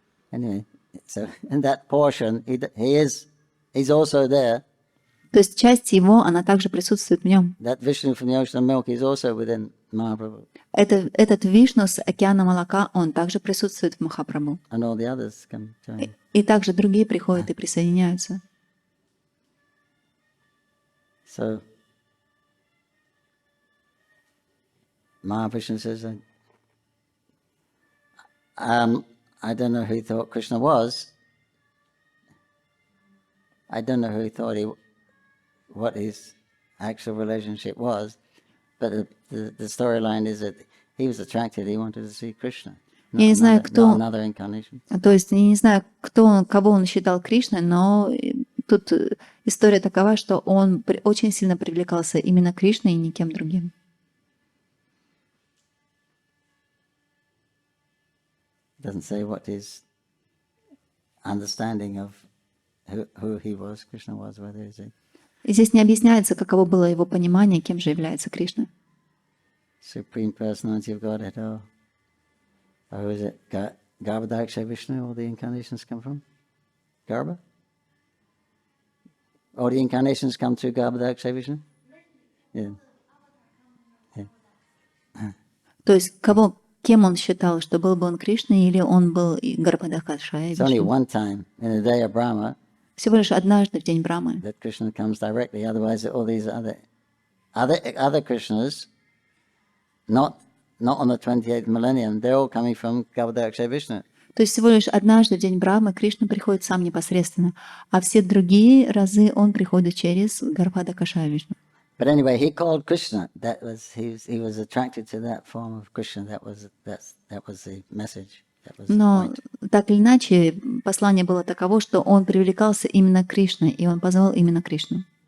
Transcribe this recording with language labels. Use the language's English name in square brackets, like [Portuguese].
[English] Anyway, so in that portion, he's also there. [Russian] То есть часть его, она также присутствует в нем. [English] That Vishnu from the ocean of milk is also within Mahaprabhu. [Russian] Этот Вишну с океана молока, он также присутствует в Махапрабху. [English] And all the others come join. [Russian] И также другие приходят и присоединяются. [English] So Mahavishnu says, I don't know who he thought Krishna was. I don't know who he thought what his actual relationship was, but the storyline is that he was attracted, he wanted to see Krishna. [Russian] Я не знаю, кто... [English] Another incarnation. [Russian] То есть я не знаю, кого он считал Кришной, но тут история такова, что он очень сильно привлекался именно Кришной и никем другим. [English] Doesn't say what his understanding of who he was, Krishna was, whether he's a [Russian] И здесь не объясняется, каково было его понимание, кем же является Кришна. [English] Supreme Personality of Godhead, or is it Garbhadaksha Vishnu, all the incarnations come from? Garbha? All the incarnations come through Garbhadaksha Vishnu? Yeah. [Russian] То есть кем он считал, что был бы он Кришной или он был Гарбхадакаша? [English] It's only one time in the day of Brahma [Russian] Всего лишь однажды в день Брамы. [English] that Krishna comes directly. Otherwise, all these other Krishnas, not on the 28th millennium, they're all coming from Garbhadaksha Vishnu. [Russian] То есть всего лишь однажды в день Брамы Кришна приходит сам непосредственно, а все другие разы он приходит через Гарбхадакаша Вишну. [English] But anyway, he called Krishna. That was he was attracted to that form of Krishna. That was the message. That was the [Russian] Но [English] point. [Russian] так или иначе, послание было таково, что он привлекался именно Кришной, и он позвал именно Кришну.